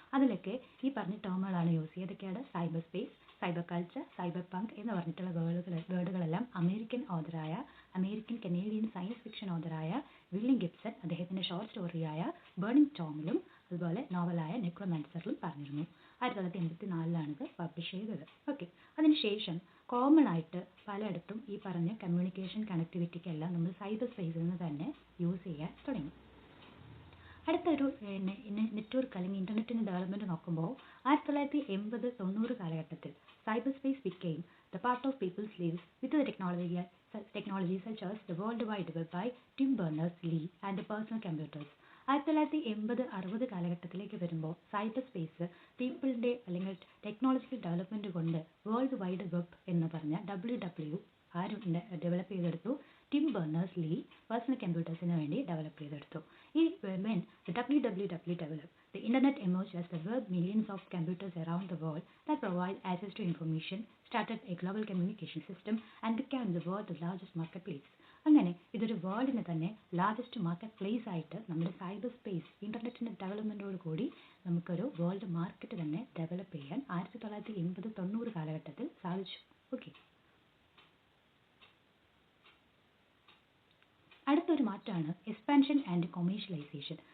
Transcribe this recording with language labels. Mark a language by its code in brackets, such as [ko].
[ml] അതിലൊക്കെ ഈ പറഞ്ഞ ടേമുകളാണ് use ചെയ്തൊക്കെയാണ് cyber space, cyber culture, cyber പങ്ക് എന്ന് പറഞ്ഞിട്ടുള്ള വേർഡുകളെല്ലാം American Canadian science fiction ഓതറായ William Gibson അദ്ദേഹത്തിൻ്റെ ഷോർട്ട് സ്റ്റോറിയായ ബേണിംഗ് ടോമിലും അതുപോലെ നോവലായ നെക്രോമാൻസറിലും പറഞ്ഞിരുന്നു. 1984 ഇത് പബ്ലിഷ് ചെയ്തത്. ഓക്കെ, അതിനുശേഷം കോമൺ ആയിട്ട് പലയിടത്തും ഈ പറഞ്ഞ കമ്മ്യൂണിക്കേഷൻ കണക്ടിവിറ്റിക്കെല്ലാം നമ്മൾ സൈബർ സ്പേസിൽ നിന്ന് തന്നെ യൂസ് ചെയ്യാൻ തുടങ്ങി. അടുത്തൊരു നെറ്റ്വർക്ക് അല്ലെങ്കിൽ ഇൻ്റർനെറ്റിൻ്റെ ഡെവലപ്മെൻറ്റ് നോക്കുമ്പോൾ 1980 90 കാലഘട്ടത്തിൽ [en] Cyber space became the part of people's lives with the technology such as the World Wide Web by Tim Berners-Lee and the personal computers. [ml] 1980 60 കാലഘട്ടത്തിലേക്ക് വരുമ്പോൾ സൈബർ സ്പേസ് പീപ്പിളിൻ്റെ അല്ലെങ്കിൽ ടെക്നോളജിക്കൽ ഡെവലപ്മെൻറ്റ് കൊണ്ട് വേൾഡ് വൈഡ് വെബ് എന്ന് പറഞ്ഞ WW ആരും develop ചെയ്തെടുത്തു? Tim Berners-Lee personal കമ്പ്യൂട്ടേഴ്സിന് വേണ്ടി develop ചെയ്തെടുത്തു. [en] ഈ when the WWW developed, the internet emerged as the web. Millions of computers around the world that provide access to information started a global communication system and became the world's largest marketplace. [ml] അങ്ങനെ ഇതൊരു വേൾഡിന് തന്നെ largest market place ആയിട്ട് നമ്മുടെ cyber space ഇൻ്റർനെറ്റിൻ്റെ ഡെവലപ്മെൻറ്റോട് കൂടി നമുക്കൊരു world market തന്നെ develop ചെയ്യാൻ 1980 90 കാലഘട്ടത്തിൽ സാധിച്ചു. ഓക്കെ, അടുത്തൊരു മാറ്റമാണ് എക്സ്പാൻഷൻ ആൻഡ് കൊമേഴ്ഷ്യലൈസേഷൻ.